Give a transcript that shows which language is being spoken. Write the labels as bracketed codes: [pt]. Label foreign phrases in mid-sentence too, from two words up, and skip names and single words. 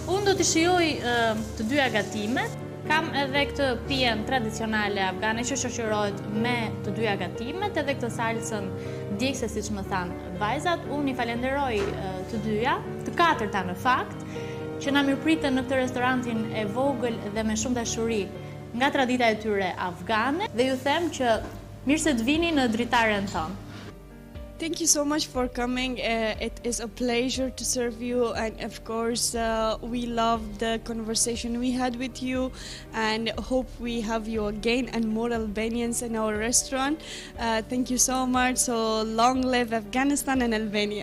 [sq] Unë do t'i shijoj të dyja gatimet. Kam edhe këtë pijen tradicionale afgane që shoqërohet me të dyja gatimet, edhe këtë salsën djegëse, siç më thanë vajzat. Unë i falenderoj të dyja, të katërta në fakt, që na mirëpritën në këtë restorantin e vogël dhe me shumë dashuri nga tradita e tyre afgane, dhe ju them që mirë se të vini në dritaren tonë. [en] Thank you so much for coming. It is a pleasure to serve you, and of course we love the conversation we had with you, and hope we have you again and more Albanians in our restaurant. Thank you so much. So long live Afghanistan and Albania.